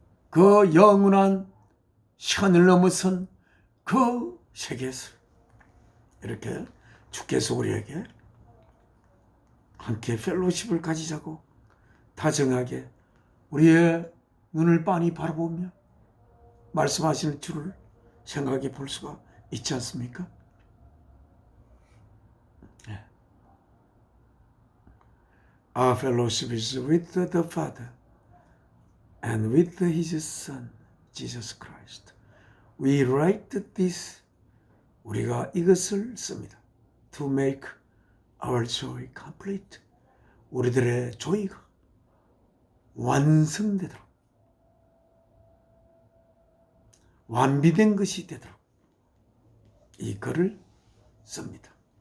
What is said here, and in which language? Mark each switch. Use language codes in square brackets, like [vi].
[ko] 그 영원한 시간을 넘어선 그 세계에서 이렇게 주께서 우리에게 함께 펠로십을 가지자고 다정하게 우리의 눈을 빤히 바라보며 말씀하시는 줄을 생각해 볼 수가 있지 않습니까? [en] Our fellowship is with the Father and with His Son, Jesus Christ. We write this, [ko] 우리가 이것을 씁니다. [en] To make our joy complete. [ko] 우리들의 조이가 완성되도록, 완비된 것이 되도록 이 글을 씁니다.